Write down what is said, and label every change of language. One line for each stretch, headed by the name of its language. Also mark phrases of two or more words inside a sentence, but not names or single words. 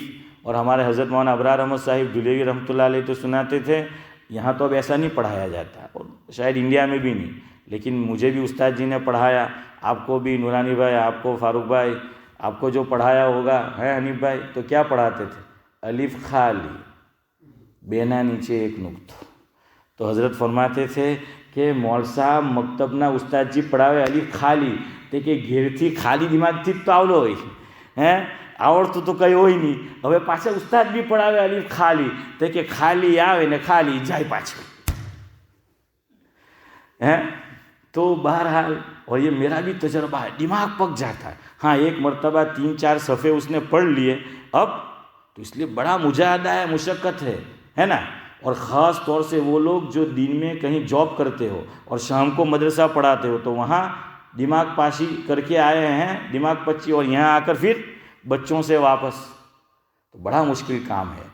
Urdu: اور ہمارے حضرت مولانا ابرار احمد صاحب دھلیوی رحمۃ اللہ علیہ تو سناتے تھے، یہاں تو اب ایسا نہیں پڑھایا جاتا اور شاید انڈیا میں بھی نہیں، لیکن مجھے بھی استاد جی نے پڑھایا، آپ کو بھی نورانی بھائی، آپ کو فاروق بھائی، آپ کو جو پڑھایا ہوگا ہے حنیف بھائی، تو کیا پڑھاتے تھے، الف خالی بینا نیچے ایک نقطہ۔ تو حضرت فرماتے تھے کہ
Gujarati: મોલ સાહેબ મકતબ ના ઉસ્તાદ જી પઢાવે અલિફ ખાલી તે કે ઘેર થી ખાલી દિમાગ થી તો આવડો હોય હે આવડતું તો કંઈ હોય નહીં, હવે પાછા ઉસ્તાદ બી પડાવે અલીફ ખાલી તે કે ખાલી આવે ને ખાલી જાય પાછું ہیں۔
Urdu: تو بہرحال اور یہ میرا بھی تجربہ ہے، دماغ پک جاتا ہے۔ ہاں ایک مرتبہ 3-4 صفحے اس نے پڑھ لیے اب تو اس لیے بڑا مجاہدہ ہے، مشقت ہے نا۔ اور خاص طور سے وہ لوگ جو دن میں کہیں جاب کرتے ہو اور شام کو مدرسہ پڑھاتے ہو تو وہاں دماغ پاشی کر کے آئے ہیں، دماغ پچی، اور یہاں آ کر پھر بچوں سے واپس، تو بڑا مشکل کام ہے۔